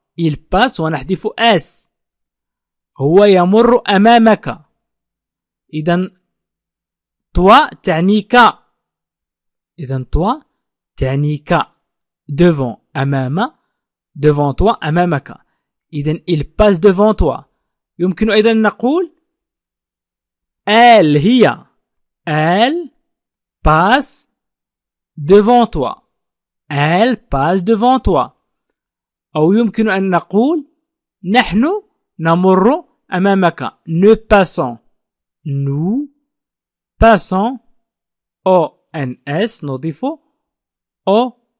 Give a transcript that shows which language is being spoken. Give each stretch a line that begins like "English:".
French: il passe
Arabic: ونحذف
French: es.
Arabic: هو يمر أمامك. إذن toi تعنيك. إذن toi تعنيك devant أمام،
French: devant toi
Arabic: أمامك.
French: إذن il passe devant toi.
Arabic: يمكن أيضا نقول elle هي.
French: elle passe devant toi. elle passe devant toi.
Arabic: أو يمكن أن نقول نحن نمر أمامك.
French: nous passons. nous passons ons نضيف ons.